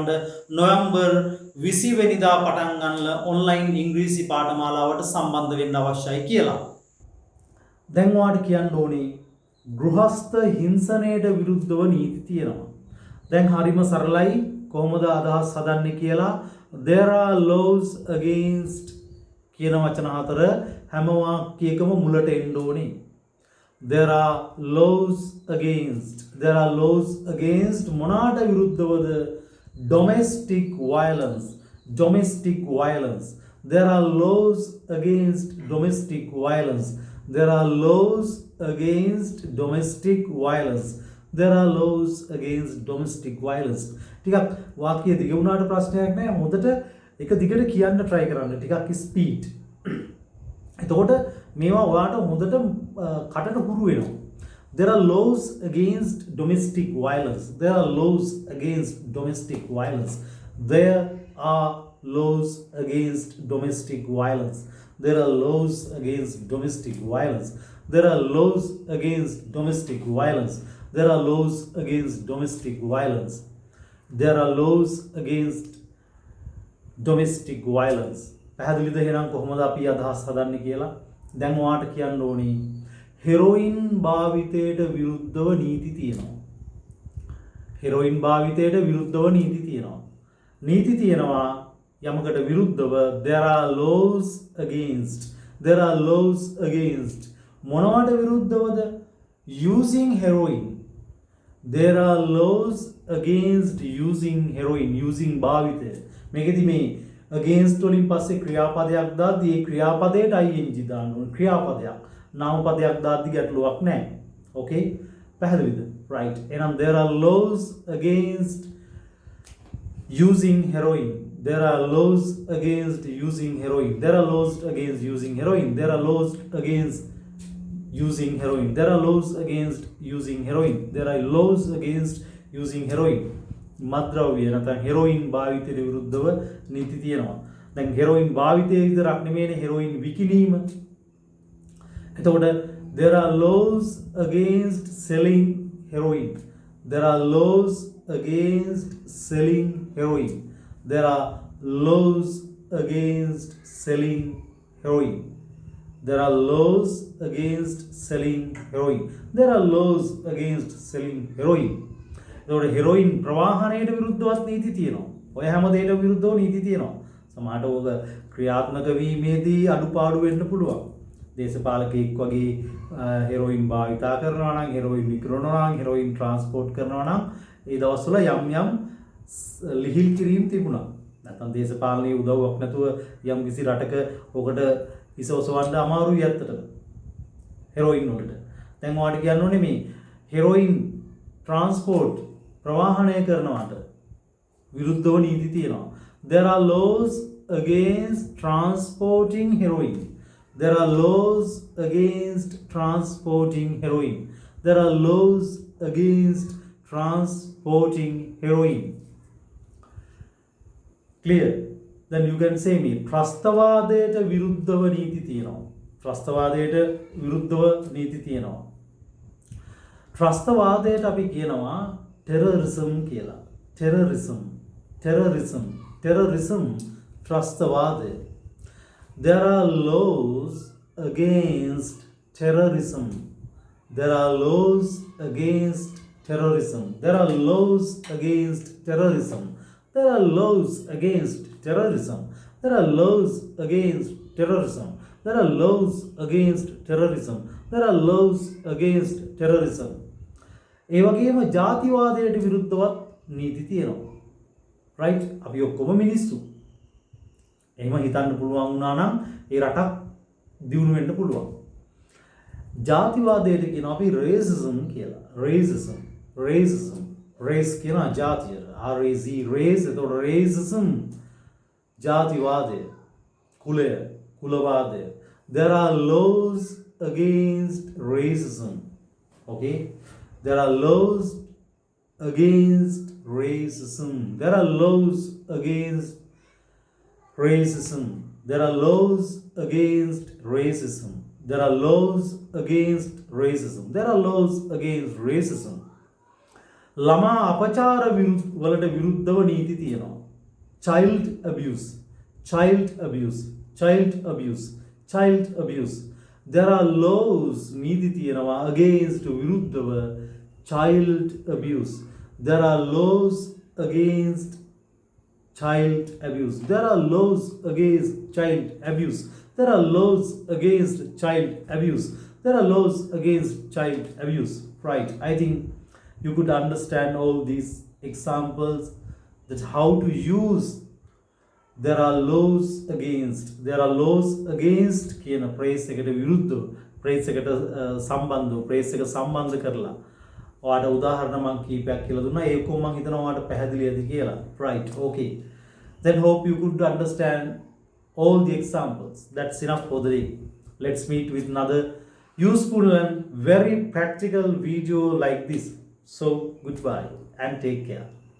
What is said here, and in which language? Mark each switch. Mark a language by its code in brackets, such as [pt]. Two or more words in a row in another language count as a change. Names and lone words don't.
[si] නොවැම්බර් 20 වෙනිදා පටන් ගන්න ඔන්ලයින් ඉංග්‍රීසි පාඨමාලාවට සම්බන්ධ වෙන්න අවශ්‍යයි කියලා. දැන් ඔයාට කියන්න ඕනේ ගෘහස්ත හිංසනයට විරුද්ධව නීති තියෙනවා. දැන් හරිම සරලයි කොහොමද අදහස් හදන්නේ කියලා. [en] There are laws against [si] කියන වචන හතර හැම වාක්‍යයකම මුලට එන්න ඕනේ. [en] There are laws against. There are laws against [si] මොනකට විරුද්ධවද? [en] Domestic violence. Domestic violence. There are laws against domestic violence. There are laws against domestic violence. There are laws against domestic violence. [si] ටිකක් වාක්‍ය දිග වුණාට ප්‍රශ්නයක් නැහැ. හොඳට එක දිගට කියන්න try කරන්න. ටිකක් ස්පීඩ්. එතකොට මේවා ඔයාට හොඳට කටට හුරු වෙනවා. [en] There are laws against domestic violence. There are laws against domestic violence. There are laws against domestic violence. There are laws against domestic violence. There are laws against domestic violence. There are laws against domestic violence. There are laws against domestic violence. [si] පැහැදිලිද එහෙනම් කොහොමද අපි අදහස් හදන්නේ කියලා? දැන් ඔයාට කියන්න ඕනේ හෙරොයින් භාවිතයට විරුද්ධව නීති තියෙනවා. හෙරොයින් භාවිතයට විරුද්ධව නීති තියෙනවා. නීති තියෙනවා යමකට විරුද්ධව [en] there are laws against. There are laws against. [si] මොනවට විරුද්ධවද? [en] using heroin. There are laws against using heroin. [si] using භාවිතය. මේකෙදි මේ against වලින් පස්සේ ක්‍රියාපදයක් දාද්දී ඒ ක්‍රියාපදයට ing දාන්න ඕනේ. ක්‍රියාපදයක්. නාමපදයක් දාද්දී ගැටලුවක් නැහැ. okay? පැහැදිලිද? right. [en] එහෙනම් there are laws against using heroin. There are laws against using heroin. There are laws against using heroin. There are laws against using heroin. There are laws against using heroin. There are laws against using heroin. [si] මත්ද්‍රව්‍ය නැත්නම් හෙරොයින් භාවිතයට විරුද්ධව නීති තියෙනවා. දැන් හෙරොයින් භාවිතය විතරක් නෙමෙයිනේ හෙරොයින් විකිණීම. [en] එතකොට there are laws against selling heroin. There are laws against selling heroin. There are laws against selling heroin. There are laws against selling heroin. There are laws against selling heroin. [si] එතකොට හෙරොයින් ප්‍රවාහණයට විරුද්ධවත් නීති තියෙනවා. ඔය හැම දෙයකට විරුද්ධව නීති තියෙනවා. සමහරට ඕක ක්‍රියාත්මක වීමේදී අඩුපාඩු වෙන්න පුළුවන්. දේශපාලකෙක් වගේ හෙරොයින් භාවිතා කරනවා නම්, හෙරොයින් විකිරණනවා නම්, හෙරොයින් ට්‍රාන්ස්පෝර්ට් කරනවා නම් ඒ දවස්වල යම් ලිහිල් කිරීම් තිබුණා. නැත්නම් දේශපාලනයේ උදව්වක් නැතුව යම් කිසි රටක ඔකට හිස ඔසවන්න අමාරුයි ඇත්තටම. හෙරොයින් වලට. දැන් ඔයාලට කියන්න ඕනේ මේ හෙරොයින් ට්‍රාන්ස්පෝර්ට් ප්‍රවාහණය කරනවාට විරුද්ධව නීති තියෙනවා. [en] There are laws against transporting heroin. There are laws against transporting heroin. There are laws against transporting heroin. Clear? Then you can say me [si] ත්‍රස්තවාදයට විරුද්ධව නීති තියෙනවා. ත්‍රස්තවාදයට විරුද්ධව නීති තියෙනවා. ත්‍රස්තවාදයට අපි කියනවා terrorism කියලා. terrorism ත්‍රස්තවාදය. [en] There are laws against terrorism. There are laws against terrorism. There are laws against terrorism. There are laws against terrorism. There are laws against terrorism. There are laws against terrorism. There are laws against terrorism. [si] ඒ වගේම ජාතිවාදයට විරුද්ධවත් නීති තියෙනවා. right? අපි ඔක්කොම මිනිස්සු. එහෙම හිතන්න පුළුවන් වුණා නම් ඒ රටක් දියුණු වෙන්න පුළුවන්. ජාතිවාදයට කියනවා අපි racism කියලා. [en] racism race [si] කියනවා ජාතිය. [en] RAZ race [si] එතකොට racism ජාතිවාදය. කුලය කුලවාදය. [en] There are laws against racism. okay? There are laws against racism. There are laws against racism. There are laws against racism. There are laws against racism. There are laws against racism. [si] ළමා අපචාර වලට විරුද්ධව නීති තියෙනවා. [en] child abuse. There are laws [si] නීති තියෙනවා [en] against විරුද්ධව child abuse. There are laws against child abuse. There are laws against child abuse. There are laws against child abuse. There are laws against child abuse. Right. I think you could understand all these examples, that how to use there are laws against. There are laws against [si] කියන ප්‍රේස් එකට විරුද්ධව ප්‍රේස් එකට සම්බන්ධව ප්‍රේස් එක සම්බන්ධ කරලා ඔයාට උදාහරණ මම කීපයක් කියලා දුන්නා. ඒක මම හිතනවා ඔයාට පැහැදිලිද කියලා. [en] right. okay. Then hope you could understand all the examples. That's enough for the day. Let's meet with another useful and very practical video like this. So goodbye and take care.